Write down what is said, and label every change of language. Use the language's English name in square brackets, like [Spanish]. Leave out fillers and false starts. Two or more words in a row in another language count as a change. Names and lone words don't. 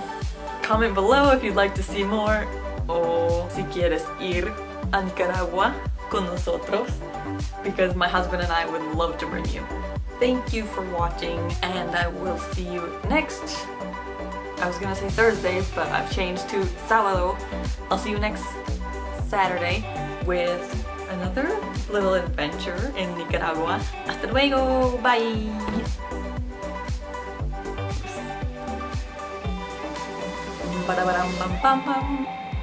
[English] Comment below if you'd like to see more [Spanish] o si quieres ir a Nicaragua con nosotros [English] because my husband and I would love to bring you. Thank you for watching and I will see you next, I was gonna say Thursday, but I've changed to sábado. I'll see you next Saturday with another little adventure in Nicaragua. [Spanish] Hasta luego, bye! Ba-da-ba-dum-bum-bum-bum.